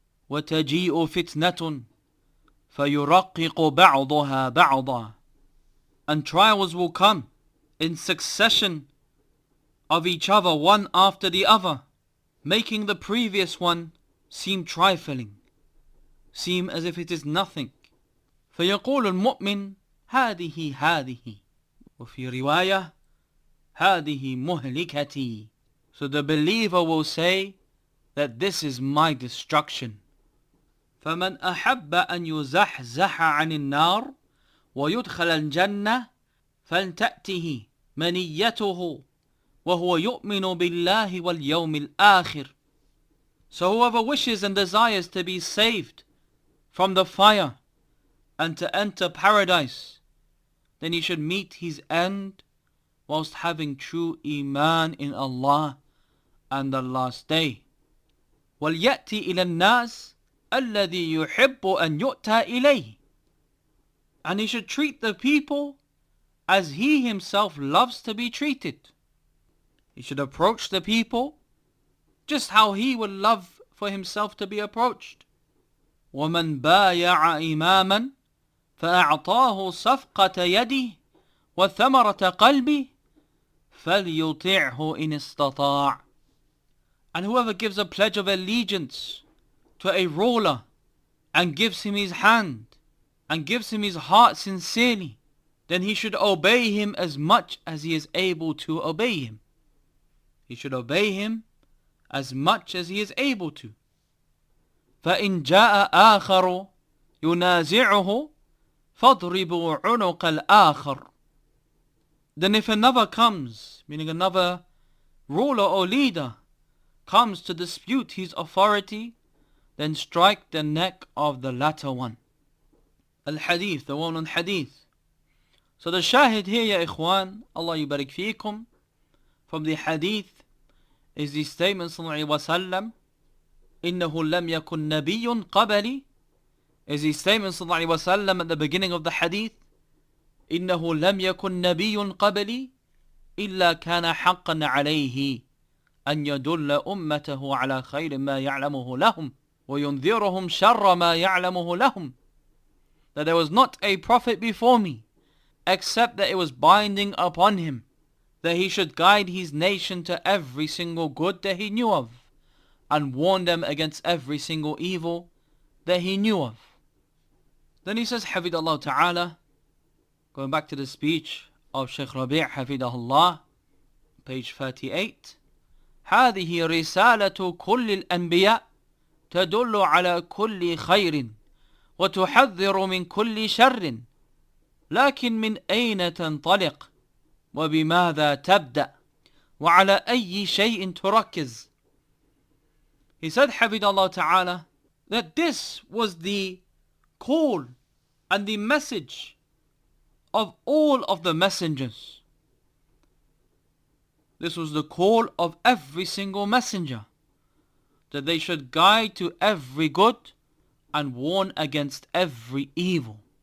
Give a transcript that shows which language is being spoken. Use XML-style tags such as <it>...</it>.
<ar>وَتَجِيءُ فِتْنَةٌ فَيُرَقِّقُ بَعْضُهَا بَعْضًا,</ar> <en>and trials will come in succession of each other, one after the other, making the previous one seem trifling, seem as if it is nothing.</en> <ar>فَيَقُولُ الْمُؤْمِنُ هَذِهِ وفي رواية هذه مهلكتي.</ar> <en>So the believer will say that this is my destruction.</en> <ar>فمن أحب أن يزحزح عن النار ويدخل الجنة فلتأته منيته وهو يؤمن بالله واليوم الآخر.</ar> <en>So whoever wishes and desires to be saved from the fire and to enter paradise, then he should meet his end whilst having true iman in Allah and the last day.</en> <ar>وَلْيَأْتِ إِلَى النَّاسِ الَّذِي يُحِبُّ أَنْ يُؤْتَى إِلَيْهِ,</ar> <en>and he should treat the people as he himself loves to be treated. He should approach the people just how he would love for himself to be approached.</en> <ar>وَمَنْ بَايَعَ إِمَامًا فأعطاه صفقة يده وثمرة قلبه فليطعه إن استطاع.</ar> <en>And whoever gives a pledge of allegiance to a ruler and gives him his hand and gives him his heart sincerely, then he should obey him as much as he is able to obey him. He should obey him as much as he is able to.</en> <ar>فإن جاء آخر ينازعه فَاضْرِبُوا عُنُقَ الْآخَرِ.</ar> <en>Then if another comes, meaning another ruler or leader, comes to dispute his authority, then strike the neck of the latter one. Al-Hadith, the one on Hadith. So the shahid here, ya ikhwan, Allah yubarik fiikum, from the Hadith is the statement sallallahu alayhi wa sallam,</en> <ar>إِنَّهُ لَمْ يَكُنْ نَبِيٌّ قَبَلِي</ar> <en>is his statement sallallahu alaihi wasallam at the beginning of the hadith,</en> <ar>إنه لم يكن نبي قبلي إلا كان حقا عليه أن يدل أمته على خير ما يعلمه لهم وينذرهم شر ما يعلمه لهم.</ar> <en>That there was not a prophet before me, except that it was binding upon him that he should guide his nation to every single good that he knew of, and warn them against every single evil that he knew of. Then he says, Hafidahullah Ta'ala, going back to the speech of Shaykh Rabee Hafidahullah, page 38,</en> <ar>هذه رسالة كل الأنبياء تدل على كل خير وتحذر من كل شر لكن من أين تنطلق وبماذا تبدأ وعلى أي شيء تركز.</ar> <en>He said, Hafidahullah Ta'ala, that this was the call and the message of all of the messengers. This was the call of every single messenger, that they should guide to every good and warn against every evil.</en>